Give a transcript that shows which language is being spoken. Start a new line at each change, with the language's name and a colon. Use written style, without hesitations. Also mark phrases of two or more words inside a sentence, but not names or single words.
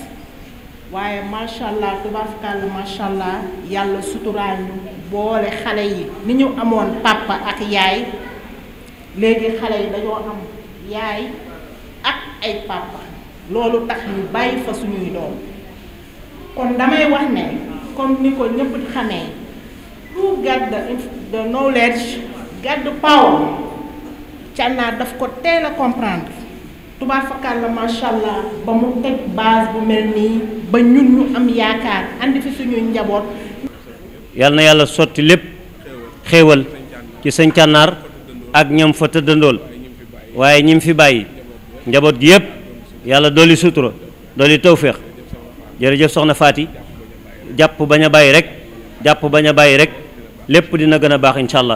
Wolof: waaye
Arabic: ما شاء الله
Wolof: tubaarkalla
Arabic: ما شاء الله
Wolof: yàlla suturaal ñu boole xale yi ni ñu amoon papa ak yaay léegi xale yi dañoo am yaay ak ay papa loolu tax ñu bàyyi fa suñuy doom kon damay wax ne comme ni ko ñëpp di xamee
English: who get the knowledge get the power.
Wolof: Cànnaar daf ko teel a comprendre tubaab fakkaat la
Arabic: ما شاء الله
Wolof: ba mu teg base bu mel nii ba ñun ñu am yaakaar andi fi suñuy njaboot. yal na yàlla sotti lépp xéewal ci sëñ Cànnaar ak ñam fa tëddandool waaye ñim fi bàyyi njaboot gi yëpp yàlla dolli sutura dolli tawféex jërëjëf soxna Faati jàpp bañ a bàyyi rek jàpp bañ a bàyyi rek lépp dina gën a baax
Arabic: إن شاء الله.